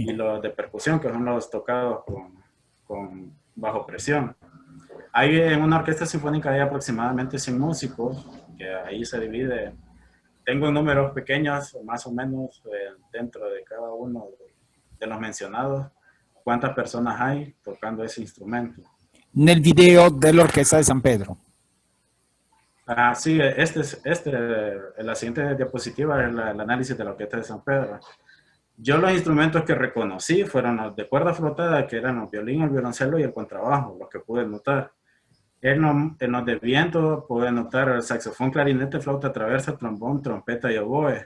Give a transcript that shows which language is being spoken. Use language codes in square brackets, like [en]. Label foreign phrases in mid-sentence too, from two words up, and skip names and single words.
[es] y los de percusión, que son los tocados con bajo presión. Hay en una orquesta sinfónica hay aproximadamente 100 músicos, que ahí se divide. Tengo números pequeños, más o menos, dentro de cada uno de los mencionados, cuántas personas hay tocando ese instrumento. [it] Nel video dell'Orchestra di San Pedro. [es] Ah, sí, la siguiente diapositiva es el análisis de la Orquesta de San Pedro. Yo los instrumentos que reconocí fueron los de cuerda flotada, que eran el violín, el violoncelo y el contrabajo, los que pude notar. En los de viento pude notar el saxofón, clarinete, flauta traversa, trombón, trompeta y oboe.